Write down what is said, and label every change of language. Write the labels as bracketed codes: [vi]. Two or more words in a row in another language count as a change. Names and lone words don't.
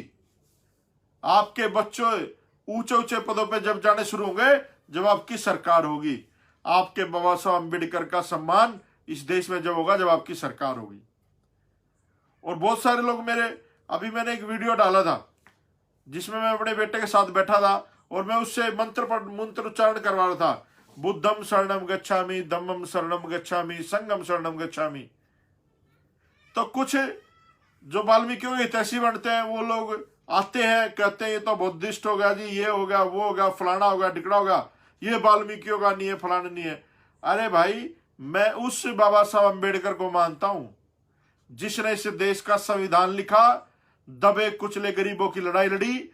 [hi] आपके बच्चों ऊंचे ऊंचे पदों पे जब जाने शुरू होंगे, जब आपकी सरकार होगी। आपके बाबा साहब अम्बेडकर का सम्मान इस देश में जब होगा, जब आपकी सरकार होगी। और बहुत सारे लोग अभी मैंने एक वीडियो डाला था जिसमें मैं अपने बेटे के साथ बैठा था और मैं उससे मंत्र उच्चारण करवा रहा था, [pi] बुद्धम शरणम गच्छामि, धम्मम शरणम गच्छामि, संघम शरणम गच्छामि। [hi] तो कुछ जो वाल्मीकियों के हितैषी बनते हैं, वो लोग आते हैं, कहते हैं ये तो बुद्धिस्ट हो गया जी, ये हो गया, वो हो गया, फलाना हो गया, डिकड़ा हो गया, ये वाल्मीकियों का नहीं है, फलाना नहीं है। अरे भाई, मैं उस बाबा साहब अम्बेडकर को मानता हूं जिसने इस देश का संविधान लिखा, दबे कुचले गरीबों की लड़ाई लड़ी।